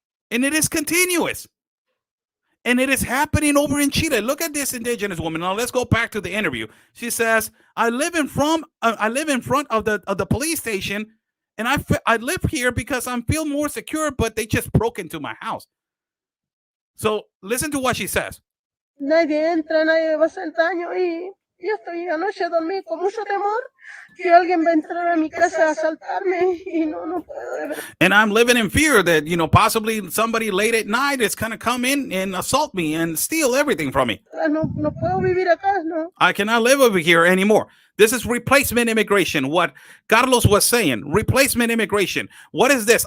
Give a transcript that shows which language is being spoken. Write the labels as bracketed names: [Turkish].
[English] And it is continuous. And it is happening over in Chile. Look at this indigenous woman. Now let's go back to the interview. She says, "I live in front of the police station, and I live here because I feel more secure, but they just broke into my house." So listen to what she says. [Spanish] Nadie entra, nadie va a hacer daño, y estoy anoche dormí con mucho temor que alguien va a entrar a mi casa a asaltarme, y no puedo. [English] And I'm living in fear that, possibly somebody late at night is going to come in and assault me and steal everything from me. [Spanish] No puedo vivir acá, no. [English] I cannot live over here anymore. This is replacement immigration. What Carlos was saying, replacement immigration. What is this?